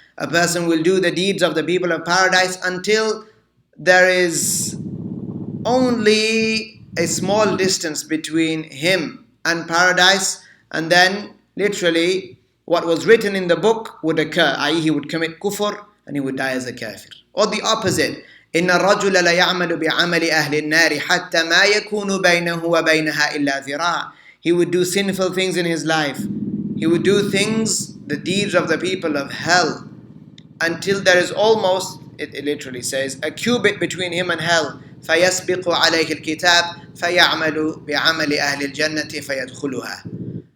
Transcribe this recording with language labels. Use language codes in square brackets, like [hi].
[en] A person will do the deeds of the people of paradise until there is only a small distance between him and paradise, and then literally what was written in the book would occur, i.e. he would commit kufr and he would die as a kafir. Or the opposite, [ar] إن الرجل لا يعمل بعمل أهل النار حتى ما يكون بينه وبينها إلا ذراع. [en] He would do sinful things in his life. He would do things, the deeds of the people of hell, until there is almost, it literally says, a cubit between him and hell. [ar] فَيَسْبِقُ عَلَيْهِ الْكِتَابِ فَيَعْمَلُ بِعَمَلِ أَهْلِ الْجَنَّةِ فَيَدْخُلُهَا.